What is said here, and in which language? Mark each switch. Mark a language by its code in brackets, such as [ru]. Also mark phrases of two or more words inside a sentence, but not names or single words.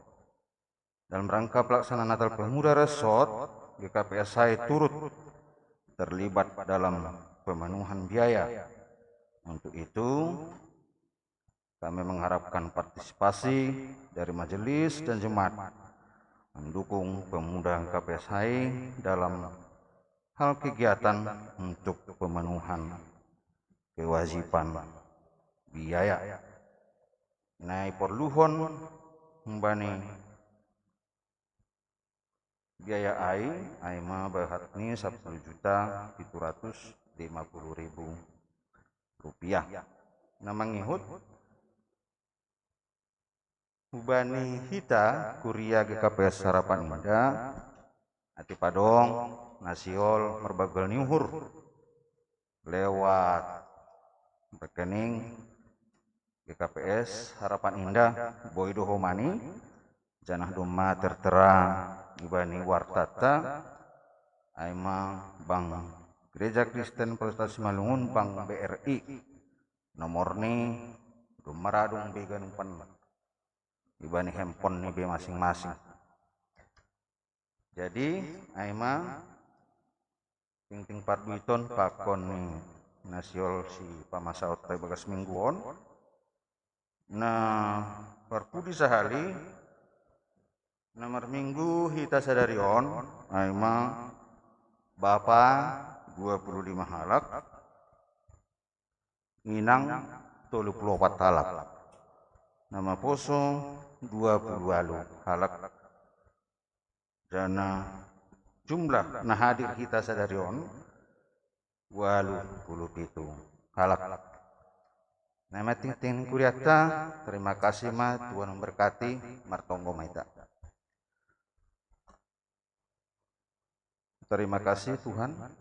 [id] Dalam rangka pelaksanaan Natal Pemuda Resort, GKPS saya turut terlibat dalam pemenuhan biaya Untuk itu, kami mengharapkan partisipasi dari majelis dan jemaat mendukung pemuda KPSHI dalam hal kegiatan untuk pemenuhan kewajiban biaya. [bts] Nai perluhon mbani biaya ai ma bahatni 10.750.000 rupiah. Nah mangihut ubani hita kuria GKPS Harapan Indah ati padong nasiol merbagal niuhur [id] lewat rekening [bts] GKPS Harapan Indah Boydo Homani janah doma tertera ibani wartata aima Bank Gereja Kristen Prestasi Malungun Bank BRI nomorni dumaradung beganumpan ibani handphone nih be masing-masing. Jadi aima ting parduiton pakon nih nasiol si pamasaot tay bagas mingguon. Nah perpudi sahali nomor minggu hita sadarion aima Bapak 25 halak Inang 34 halak nama poso 20 halak dana jumlah nah hadir kita sadarion 87 halak. Nama ting kuriata [id] terima kasih [bts] ma [id] Tuhan memberkati [bts] martonggo maita. [id] Terima kasih Tuhan.